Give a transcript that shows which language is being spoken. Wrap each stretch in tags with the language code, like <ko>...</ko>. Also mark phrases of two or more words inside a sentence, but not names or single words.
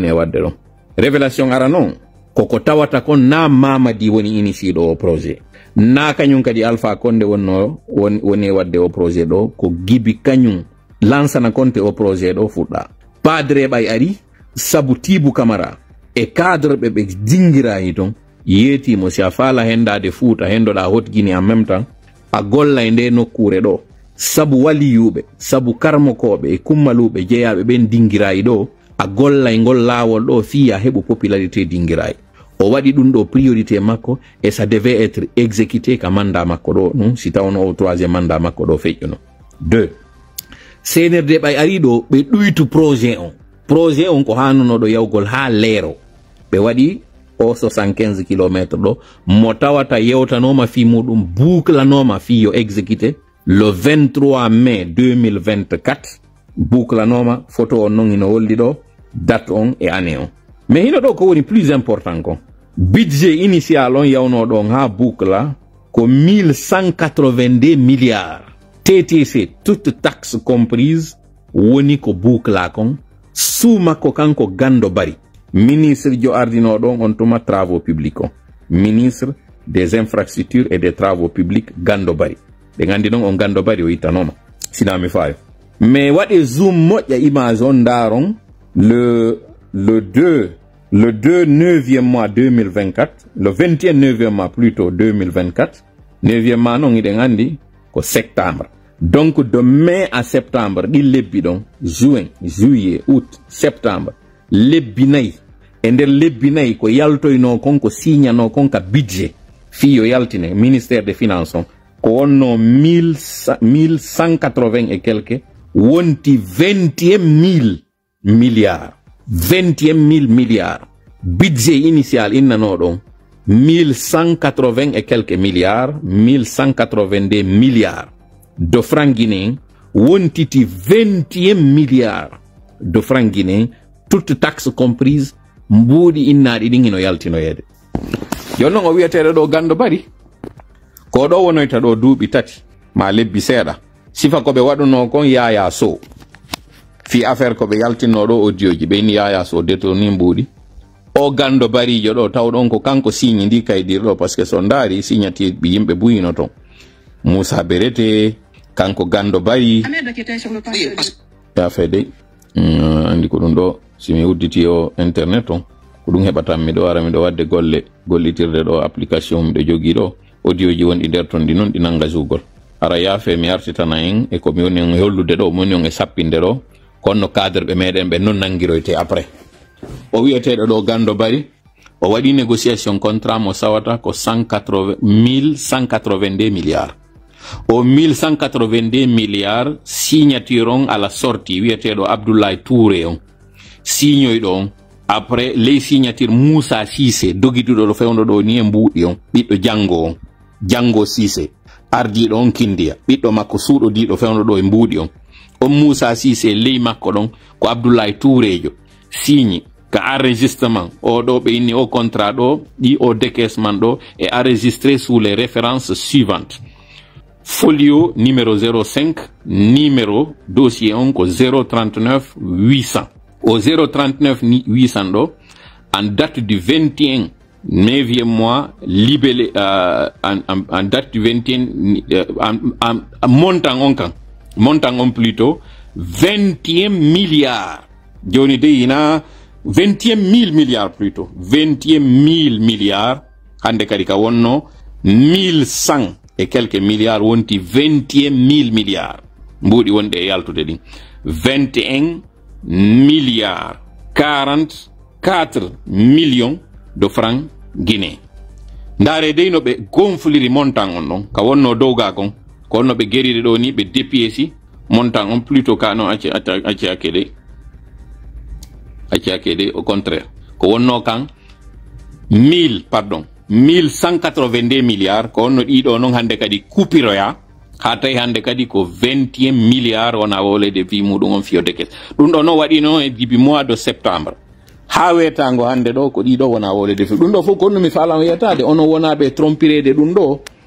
<ff>e wadde ɗon révélation ara noon koko tawata kon na Mamadi woni initié ɗo o projet na kañum kadi Alpha Condé woni e wadde o projet ɗo ko giɓi kañum lansana konte o projet ɗo fuɗɗa padre ɓay ari sabu Tibou Camara e cadre ɓe dingirayi ton yeetimo si a faala hendade Fouta hendoɗa Haute Guinée</ff> <fr>en même temps</fr> <ff>a golla e nde nokkure ɗo sabu waliyuɓe sabu karmokoɓe e kummaluɓe jeeyaɓe ɓen dingirayi ɗo a golla e ngol laawol ɗo fiya heɓu popularité dingirayi o waɗi ɗum ɗo priorité makko</ff> <fr>et ça devait être exécuté</fr> <ff>ka mandat makko ɗo non si tawno o</ff> <fr>troisiéme mandat</fr> <ff>makko ɗo feƴƴuno 2 CNRD ɓay ari ɗo ɓe ɗuytu projet on ko hanunoɗo yawgol ha leero ɓe waɗi o 75 km ɗo mo tawata yewtanoma fi muɗum bouclanoma fi yo</ff> <fr>exécuté le 23 mai 2024</fr> <ff>bouclanoma photo on non ino holli ɗo date on e année on mais hino ɗo ko woni</ff> <fr>plus important</fr> <ff>ko</ff> <fr>budget initial</fr> <ff>on yawno ɗon ha boucla ko</ff> <fr>1182 milliards TTC toute taxe comprise</fr> <ff>woni ko boucla kon sumakko kanko Gando Bari ministre jo ardino ɗon on tuma</ff> <fr>travaux publics</fr> <ff>on</ff> <fr>ministre des infrastructures et des travaux publics</fr> <ff>Gando Bari ɓe gandi noon on Gando Bari o yittanoma sinami fayo mais waɗe zoom moƴƴa image on daron le</ff> <fr>2 9e mois 2024 le 21 9e mois plutôt 2024 9e mois</fr> <ff>non iɗen andi ko septembre</ff> <fr>donc de mai à septembre</fr> <ff>ɗi lebbi ɗon</ff> <fr>juin juillet août septembre</fr> <ff>lebbi nayyi e nder lebbi nayyi ko yaltoyno kon ko signano kon ka budget fiyo yaltine</ff> <fr>ministère des finances</fr> <ff>on ko wonno</ff> <fr>1180 et quelque wonti 21 000 milliards 21 000 milliards budget initial</fr> <ff>innano ɗon</ff> <fr>1180 et quelques milliards 1182 milliards de francs guinéens wontiti 21 milliards de francs guinéens toute taxe comprise</fr> <ff>mbuuɗi innaɗi ɗin hino yaltinoyede jonnon o wiyeteɗo ɗo</ff> <fr>Gando Bari</fr> <ff>ko ɗo wonoyta ɗo duuɓi tati ma lebbi seeɗa sifa koɓe waɗuno kon Yaya Sow fi affaire koɓe yaltinno ɗo audio ji ɓeyni Yaya Sow détourni mbuuɗi o Gando Barijo ɗo tawɗon ko kanko signe ndi kaydirɗo</ff> <fr>par ce que</fr> <ff>so ndaari signature ɓi yimɓe buyino ton Moussa Berete kanko Gando Bari yafe dey andi ko ɗum ɗo simi udditi o internet on ko ɗum heɓatan miɗo ara miɗo wadde gollitirde ɗo application miɗo jogui ɗo audio ji wonɗi nder ton ɗi noon ɗi nanga jugol ara yaafe mi artitana en e komi woni on e hollude ɗo moni on e sappinde ɗo konno cadre ɓe meɗen ɓe non nanguiroyte après o wiyeteɗo ɗo Gando Bari o waɗi négociation contrat mo sawata ko 1182 milliards o 1182 milliards signature on</ff> <fr>à la sortie</fr> <ff>wiyeteɗo Abdoulaye Touré on signoyɗo on</ff> <fr>après les signature</fr> <ff>Moussa Cissé dogituɗo ɗo fewno ɗo ni e mbuuɗi on ɓiɗɗo Jango Cissé ardiɗo on Kindia ɓiɗɗo makko suuɗodiɗo fewno ɗo e mbuuɗi on Moussa Cissé ley makko ɗon ko Abdoulaye Touréjo signe ka enregistrement o ɗo ɓe inni o contrat ɗo ɗi o décaissement ɗo</ff> <fr>est enregistré sous les références suivantes folio numéro 05 numéro dossier</fr> <ff>on ko</ff> <fr>039 800 au 039 800 ɗo en date du 21 9e mois libellé en date du 21</fr> <ff>montant on</ff> <fr>plutôt 21 milliards</fr> <ff>joni de ina</ff> <fr>21 000 milliards plutôt 21 000 milliards</fr> <ff>hande kadi ka wonno</ff> <fr>1100 et quelques milliards</fr> <ff>wonti 21 000 milliards mbudi wonde e yaltude din</ff> <fr>21 milliards 44 millions de francs guinéens</fr> <ff>ndare dey no be gonfliri montant on non ka wonno dowga kon ko wonno be geride do ni be dépiesi montant on plutôt ka non acci akede</ff> <fr>au contraire</fr> <ff>ko wonno kan 1182 milliards ko wonno dido non hande kadi kupiroya ha tay hande kadi ko 21 milliards wona wolede fi mudum on fiyode kes dum do no wadi no e dibi</ff> <fr>mois de septembre</fr> <ff>ha wetango hande do ko dido wona wolede fi dum do fo ko no mi falam yetade ono wona be trompirede dum do</ff>